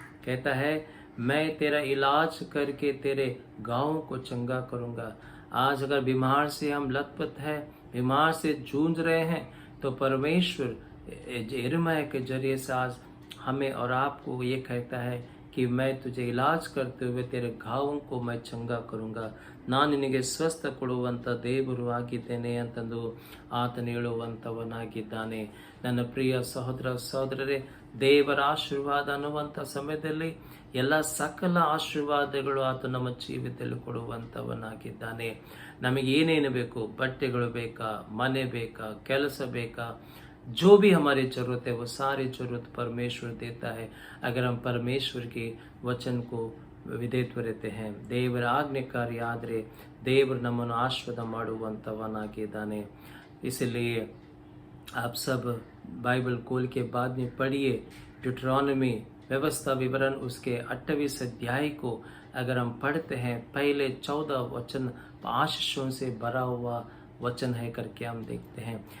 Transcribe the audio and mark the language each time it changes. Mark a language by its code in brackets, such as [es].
[hi] कहता है, मैं तेरा इलाज करके तेरे घावों को चंगा करूँगा. आज अगर बीमार से हम लथपथ हैं, बीमार से जूझ रहे हैं, तो परमेश्वर यिर्मयाह के जरिए से आज हमें और आपको ये कहता है कि मैं तुझे इलाज करते हुए तेरे घावों को मैं चंगा करूँगा. [kn] ನಾನು ನಿನಗೆ ಸ್ವಸ್ಥ ಕೊಡುವಂಥ ದೇವರು ಆಗಿದ್ದೇನೆ ಅಂತಂದು ಆತನು ಹೇಳುವಂಥವನಾಗಿದ್ದಾನೆ. ನನ್ನ ಪ್ರಿಯ ಸಹೋದರ ಸಹೋದರರೇ, ದೇವರ ಆಶೀರ್ವಾದ ಅನ್ನುವಂಥ ಸಮಯದಲ್ಲಿ ಎಲ್ಲ ಸಕಲ ಆಶೀರ್ವಾದಗಳು ಆತ ನಮ್ಮ ಜೀವಿತದಲ್ಲಿ ಕೊಡುವಂಥವನಾಗಿದ್ದಾನೆ. ನಮಗೆ ಏನೇನು ಬೇಕು, ಬಟ್ಟೆಗಳು ಬೇಕಾ, ಮನೆ ಬೇಕಾ, ಕೆಲಸ ಬೇಕಾ, [hi] जो भी हमारी ज़रूरत है वो सारी ज़रूरत परमेश्वर देता है, अगर हम परमेश्वर के वचन को ವಿಧೇಯತ್ವ रहते हैं. [kn] ದೇವರ ಆಜ್ಞೆಕಾರಿ ಆದರೆ ದೇವರು ನಮ್ಮನ್ನು ಆಶೀರ್ವಾದ ಮಾಡುವಂಥವನಾಗಿದ್ದಾನೆ. [hi] इसलिए आप सब बाइबल खोल के बाद में पढ़िए ड्यूटरॉनमी व्यवस्था विवरण उसके 28 अध्याय को अगर हम पढ़ते हैं, पहले 14 वचन आशीषों से भरा हुआ वचन है करके हम देखते हैं.